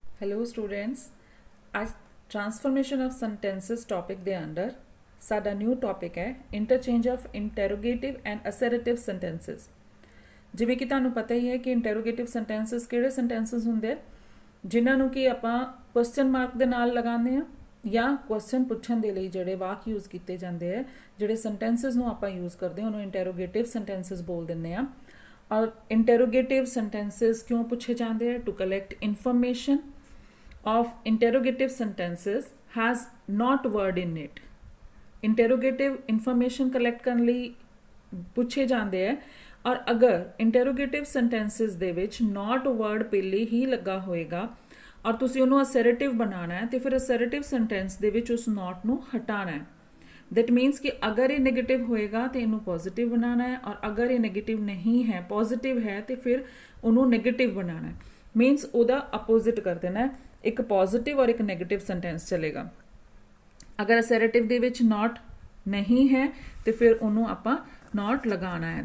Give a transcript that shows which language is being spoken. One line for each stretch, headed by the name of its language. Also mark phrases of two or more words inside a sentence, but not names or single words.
English: Hello students.
Punjabi: आज
English: transformation of sentences topic
Punjabi: ਦੇ ਅੰਦਰ ਸਾਡਾ
English: new topic
Punjabi: ਹੈ
English: interchange of interrogative and assertive sentences.
Punjabi: ਜਿਵੇਂ ਕਿ ਤੁਹਾਨੂੰ ਪਤਾ ਹੀ ਹੈ ਕਿ
English: interrogative sentences
Punjabi: ਕਿਹੜੇ ਸੈਂਟੈਂਸਸ ਹੁੰਦੇ ਆ ਜਿਨ੍ਹਾਂ ਨੂੰ ਕਿ ਆਪਾਂ
English: question mark
Punjabi: ਦੇ ਨਾਲ ਲਗਾਉਂਦੇ ਆ ਜਾਂ ਕੁਐਸਚਨ ਪੁੱਛਣ ਦੇ ਲਈ ਜਿਹੜੇ ਵਾਕ ਯੂਜ਼ ਕੀਤੇ ਜਾਂਦੇ ਆ, ਜਿਹੜੇ ਸੈਂਟੈਂਸਸ ਨੂੰ ਆਪਾਂ ਯੂਜ਼ ਕਰਦੇ ਹਾਂ ਉਹਨੂੰ
English: interrogative sentences
Punjabi: ਬੋਲ ਦਿੰਦੇ ਆ। ਔਰ
English: interrogative sentences
Punjabi: ਕਿਉਂ ਪੁੱਛੇ ਜਾਂਦੇ ਆ?
English: To collect information of interrogative sentences has not word in it. Interrogative information collect
Punjabi: ਕਰਨ ਲਈ ਪੁੱਛੇ ਜਾਂਦੇ ਹੈ ਔਰ ਅਗਰ
English: interrogative sentences
Punjabi: ਦੇ ਵਿੱਚ
English: not word
Punjabi: ਪਹਿਲੇ ਹੀ ਲੱਗਾ ਹੋਏਗਾ ਔਰ ਤੁਸੀਂ ਉਹਨੂੰ assertive ਬਣਾਉਣਾ ਹੈ ਤੇ ਫਿਰ
English: assertive sentence
Punjabi: ਦੇ ਵਿੱਚ ਉਸ not ਨੂੰ ਹਟਾਉਣਾ ਹੈ।
English: that means
Punjabi: ਕਿ ਅਗਰ ਇਹ negative ਹੋਏਗਾ ਤੇ ਇਹਨੂੰ positive ਬਣਾਉਣਾ ਹੈ ਔਰ ਅਗਰ ਇਹ negative ਨਹੀਂ ਹੈ positive ਹੈ ਤੇ ਫਿਰ ਉਹਨੂੰ negative ਬਣਾਉਣਾ ਹੈ। means ਉਹਦਾ opposite ਕਰ ਦੇਣਾ ਹੈ। ਇੱਕ ਪੋਜ਼ਿਟਿਵ ਔਰ ਇੱਕ
English: negative sentence
Punjabi: ਚੱਲੇਗਾ। ਅਗਰ ਅਸਰਟਿਵ ਦੇ ਵਿੱਚ ਨਾਟ ਨਹੀਂ ਹੈ ਤੇ ਫਿਰ ਉਹਨੂੰ ਆਪਾਂ ਨਾਟ ਲਗਾਉਣਾ ਹੈ।